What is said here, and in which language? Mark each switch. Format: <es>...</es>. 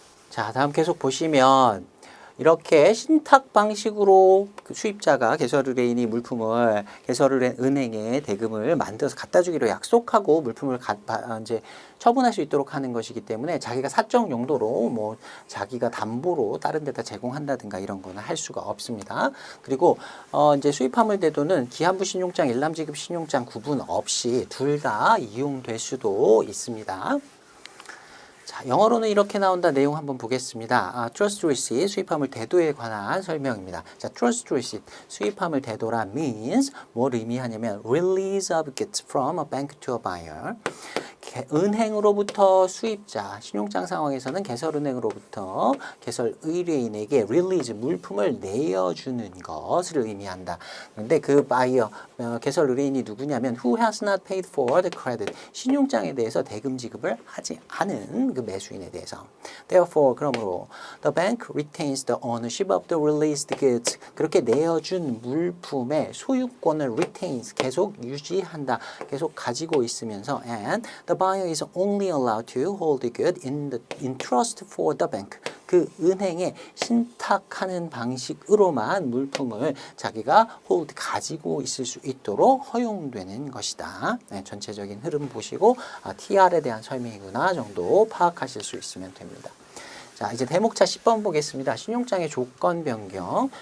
<ko>자, 다음 계속 보시면 이렇게 신탁 방식으로 그 수입자가 개설의뢰인이 물품을 개설은행에 대금을 만들어서 갖다 주기로 약속하고 물품을 이제 처분할 수 있도록 하는 것이기 때문에 자기가 사적 용도로 뭐 자기가 담보로 다른 데다 제공한다든가 이런 거는 할 수가 없습니다. 그리고 이제 수입화물 대도는 기한부 신용장, 일람지급 신용장 구분 없이 둘 다 이용될 수도 있습니다. 자, 영어로는 이렇게 나온다. 내용 한번 보겠습니다. Trust Receipt, 수입화물 대도에 관한 설명입니다.</ko> <en>자, Trust Receipt,</en> <ko>수입화물 대도라</ko> <en>means</en> <ko>뭘 의미하냐면</ko> <en>release of goods from a bank to a buyer.</en> <ko>은행으로부터 수입자, 신용장 상황에서는 개설은행으로부터 개설 의뢰인에게 release, 물품을 내어주는 것을 의미한다. 그런데 그 buyer, 개설 의뢰인이 누구냐면</ko> <en>who has not paid for the credit,</en> <ko>신용장에 대해서 대금 지급을 하지 않은 그 매수인에 대해서.</ko> <en>Therefore,</en> <ko>그러므로</ko> <en>the bank retains the ownership of the released goods.</en> <ko>그렇게 내어준 물품의 소유권을</ko> <en>retains,</en> <ko>계속 유지한다, 계속 가지고 있으면서</ko> <en>and the buyer is only allowed to hold the good in trust for the bank.</en> <ko>그 은행에 신탁하는 방식으로만 물품을 자기가 홀드 가지고 있을 수 있도록 허용되는 것이다. 네, 전체적인 흐름 보시고 TR에 대한 설명이구나 정도 파악하실 수 있으면 됩니다. 자, 이제 대목차 10번 보겠습니다. 신용장의 조건 변경.</ko>